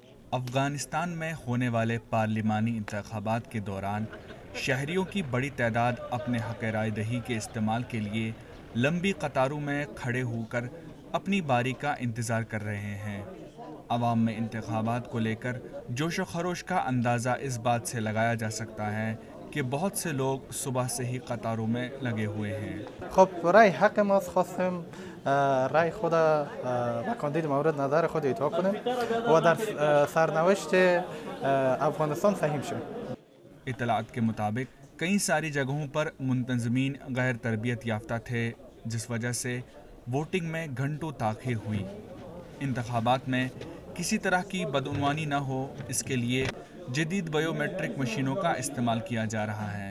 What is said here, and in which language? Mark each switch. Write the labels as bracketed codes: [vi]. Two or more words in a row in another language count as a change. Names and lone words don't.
[ur] افغانستان میں ہونے والے پارلیمانی انتخابات کے دوران شہریوں کی بڑی تعداد اپنے حق رائے دہی کے استعمال کے لیے لمبی قطاروں میں کھڑے ہو کر اپنی باری کا انتظار کر رہے ہیں۔ عوام میں انتخابات کو لے کر جوش و خروش کا اندازہ اس بات سے لگایا جا سکتا ہے کہ بہت سے لوگ صبح سے ہی قطاروں میں لگے ہوئے ہیں۔ [fa] خب رای حق ماست، خواستیم رای خود و کاندید مورد نظر خود اطلاع کنیم و در سرنوشت افغانستان سهیم شویم۔ [ur] اطلاعات کے مطابق کئی ساری جگہوں پر منتظمین غیر تربیت یافتہ تھے، جس وجہ سے ووٹنگ میں گھنٹوں تاخیر ہوئی۔ انتخابات میں کسی طرح کی بدعنوانی نہ ہو، اس کے لیے جدید بایو میٹرک مشینوں کا استعمال کیا جا رہا ہے۔